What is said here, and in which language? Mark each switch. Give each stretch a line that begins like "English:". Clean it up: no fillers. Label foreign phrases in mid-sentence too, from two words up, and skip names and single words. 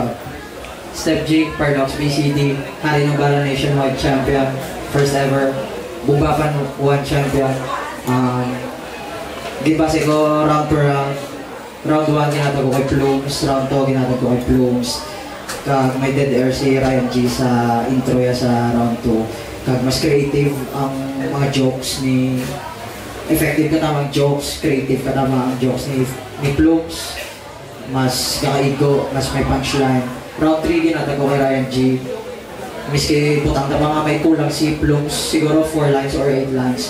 Hiligaynon: Step G, Paradox BCD, hari ng Bala Nationwide Champion,
English: first ever,
Hiligaynon: Bumbapan 1 Champion. Gibase ko round per round. Round 1 ginatag ko kay Plums, round 2 ginatag ko kay Plums. Kag may
English: dead air
Hiligaynon: si Ryan G sa intro ya sa round 2. Kag mas creative ang mga jokes ni, effective ka tamang jokes, creative ka tamang jokes ni Plums. Mas kakaigo, mas may punchline. Round 3 ginatag ko kay Ryan G. Miski butang na mga may kulang si Plums, siguro 4
English: lines or 8 lines.